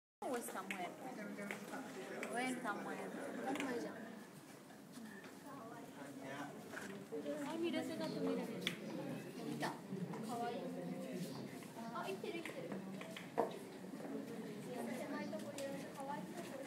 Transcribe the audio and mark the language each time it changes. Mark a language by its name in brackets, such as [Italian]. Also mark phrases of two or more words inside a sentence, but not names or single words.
[Spanish] o está muerto? O está muerto. Ay, mira ese gato, mira. Mira. [Japanese] Ah, 生きてる生きてる。狭いとこにいるのかわいそう。